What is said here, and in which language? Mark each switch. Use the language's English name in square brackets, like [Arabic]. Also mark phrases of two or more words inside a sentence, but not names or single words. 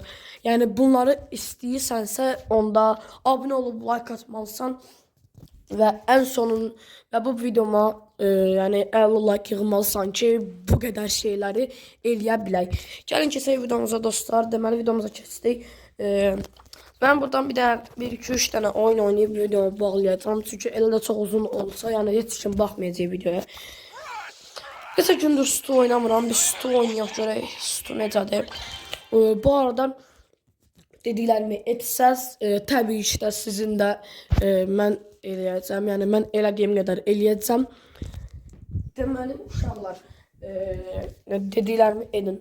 [Azerbaijani] Yəni bunları istəyirsənsə onda abunə olub like atmalısan və ən sonun və bu videoma yəni 50 like yığmalısan ki, bu qədər şeyləri eləyə bilək. Gəlin keçək videomuza dostlar. Deməli videomuza keçdik. [Turkish] Ben buradan bir 2-3 tane oyun oynayıp videomu bağlayacağım. Çünkü elinde çok uzun olsa yani hiç kim bakmayacak videoya. [Azerbaijani] Geçen gündür Stu oynamıram. Bir Stu oynayaq görək. Stu necədir? Bu arada dediklərimi etsəz, təbii ki də sizin də mən eləyəcəm. Yəni mən elədiyim qədər eləyəcəm. Deməli uşaqlar dediklərimi edin.